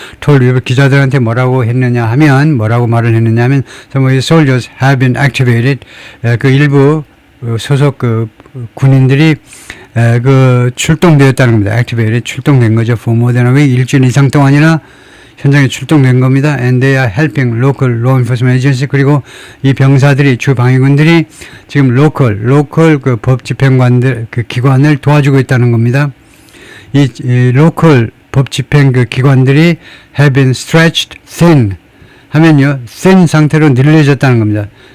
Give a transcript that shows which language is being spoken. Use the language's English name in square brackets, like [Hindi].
[Korean] 토요일 기자들한테 뭐라고 했느냐 하면, 뭐라고 말을 했느냐 하면, [English] some of the soldiers have been activated. [Korean] 그 일부 소속 군인들이 출동되었다는 겁니다. activated, 출동된 거죠. [English] for more than a week, [Korean] 일주일 이상 동안이나 현장에 출동된 겁니다. [English] And they are helping local law enforcement agency. [Korean] 그리고 이 병사들이, 주 방위군들이 지금 local 그 법 집행관들, 그 기관을 도와주고 있다는 겁니다. 이 local 법 집행 그 기관들이 [English] have been stretched thin [Korean] 하면요, thin 상태로 늘려졌다는 겁니다.